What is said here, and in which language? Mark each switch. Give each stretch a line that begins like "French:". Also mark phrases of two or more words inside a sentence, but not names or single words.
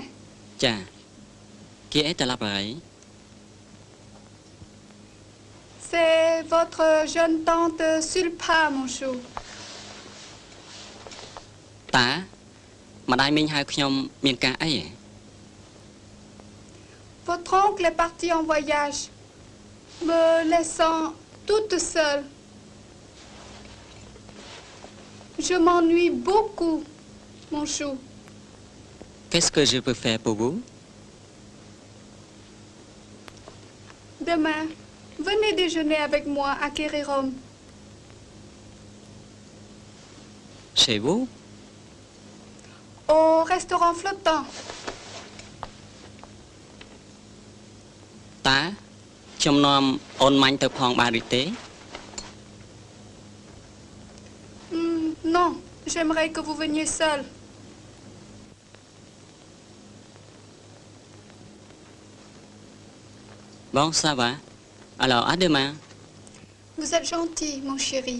Khmer: ចាគេអីត្រឡប់ហើយ
French: C'est votre jeune tante Sulpa mon chou
Khmer: តម្ដាយមីងហៅខ្ញុំមានការអី
French: Votre oncle est parti en voyage me laissant toute seule. Je m'ennuie beaucoup mon chou. Qu'est-ce que je peux faire pour vous? Demain, venez déjeuner avec moi à Kérirom. Chez vous? Au restaurant flottant.
Khmer: តើខ្ញុំនាំអូនម៉ាញ់ទៅផងបានឬទេ
French: Non, j'aimerais que vous veniez seul. Bon, ça va. Alors, à demain. Vous êtes gentil, mon chéri.